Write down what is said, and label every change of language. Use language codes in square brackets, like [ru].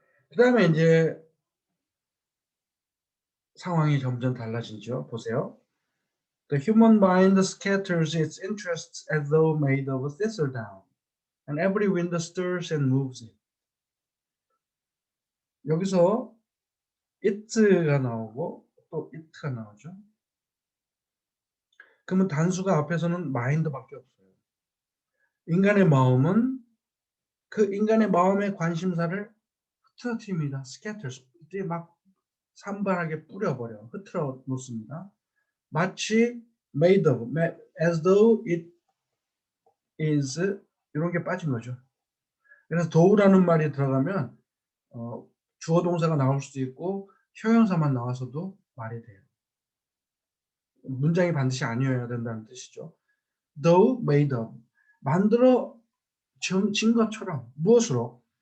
[ko] 그 다음에 이제 상황이 점점 달라지죠. 보세요. [en] The human mind scatters its interests as though made of thistledown, and every wind stirs and moves it. [ko] 여기서 it가 나오고 또 it가 나오죠. 그러면 단수가 앞에서는 mind밖에 없어요. 인간의 마음은 그 인간의 마음의 관심사를 흐트러뜨립니다. scatters. 막 산발하게 뿌려버려. 흐트러 놓습니다. 마치 [en] made of, as though it is [ko] 이런 게 빠진 거죠. 그래서 do라는 말이 들어가면 주어 동사가 나올 수도 있고 형용사만 나와서도 말이 돼요. 문장이 반드시 아니어야 된다는 뜻이죠. [en] though made of [ko] 만들어진 것처럼 무엇으로?